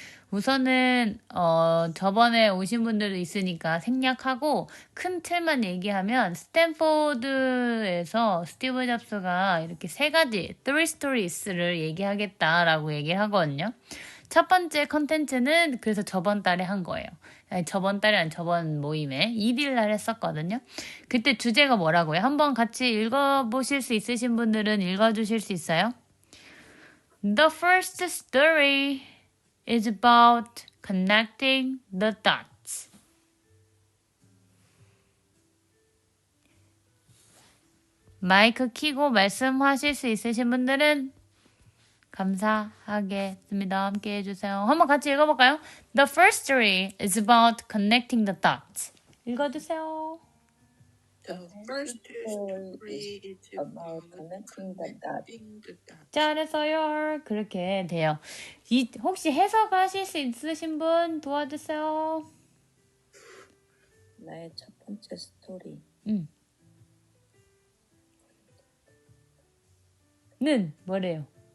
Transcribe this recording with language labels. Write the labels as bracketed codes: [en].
[ko] 우선은 저번에 오신 분들도 있으니까 생략하고 큰 틀만 얘기하면 스탠포드에서 스티브 잡스가 이렇게 세 가지 [en] three stories [ko] 를 얘기하겠다라고 얘기를 하거든요. 첫 번째 컨텐츠는 그래서 저번 달에 한 거예요. 아니, 저번 달이 아니 저번 모임에 1일 날 했었거든요. 그때 주제가 뭐라고요? 한번 같이 읽어보실 수 있으신 분들은 읽어주실 수 있어요? [en] The first story is about connecting the dots. [ko] 마이크 켜고 말씀하실 수 있으신 분들은 감사하겠습니다. 함께 해주세요. 한번 같이 읽어볼까요? [en] The first story is about connecting the dots. [ko] 읽어주세요. [en] The first story is about connecting the dots. connecting the dots. [ko] 잘했어요. 그렇게 돼요. 혹시 해석하실 수 있으신 분 도와주세요. 나의 첫 번째 스토리. 는 뭐래요?